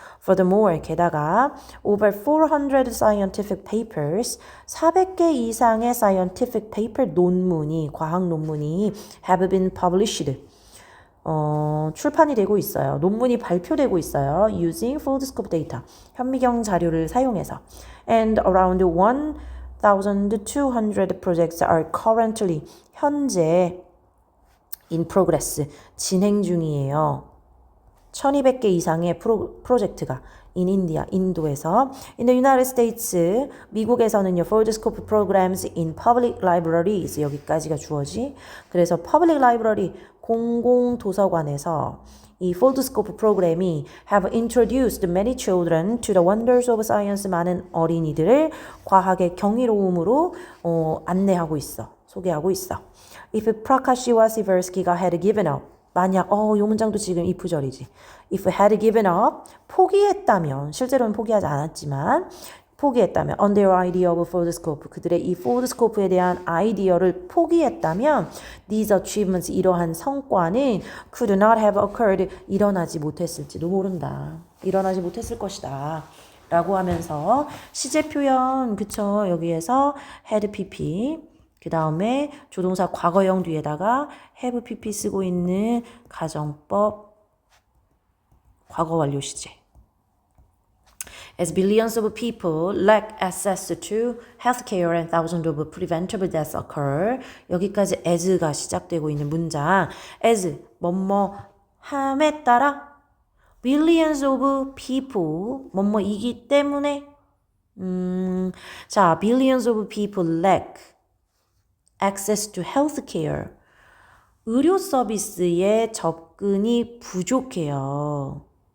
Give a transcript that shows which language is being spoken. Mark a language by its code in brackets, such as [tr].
[en] Furthermore, 게다가 over 400 scientific papers, 400개 이상의 scientific paper 논문이, 과학 논문이 have been published, [ko] 출판이 되고 있어요. 논문이 발표되고 있어요. [en] Using foldscope data, [ko] 현미경 자료를 사용해서. [en] And around 1,200 projects are currently, 현재 in progress, 진행 중이에요. [ko] 1200개 이상의 프로젝트가 [en] in India, [ko] 인도에서. [en] In the United States, 미국에서는요, foldscope programs in public libraries, [ko] 여기까지가 주어지. 그래서 public library, 공공도서관에서 이 foldscope 프로그램이 [en] have introduced many children to the wonders of science, [ko] 많은 어린이들을 과학의 경이로움으로 안내하고 있어, 소개하고 있어. If Prakashi와 Tversky가 had given up, 만약, 이 문장도 지금 if절이지. If had given up, 포기했다면, 실제로는 포기하지 않았지만, 포기했다면, [en] on their idea of foldscope, [ko] 그들의 이 foldscope에 대한 아이디어를 포기했다면, these achievements, 이러한 성과는 [en] could not have occurred, [ko] 일어나지 못했을지도 모른다. 일어나지 못했을 것이다. 라고 하면서, 시제 표현, 그쵸, 여기에서 had pp, 그 다음에 조동사 과거형 뒤에다가 have pp 쓰고 있는 가정법 과거 완료 시제. [en] As billions of people lack access to healthcare and thousands of preventable deaths occur. [ko] 여기까지 as가 시작되고 있는 문장. as 뭐뭐 함에 따라 [en] billions of people 뭐뭐이기 때문에 자, billions of people lack access to healthcare. [ko] 의료 서비스에 접근이 부족해요.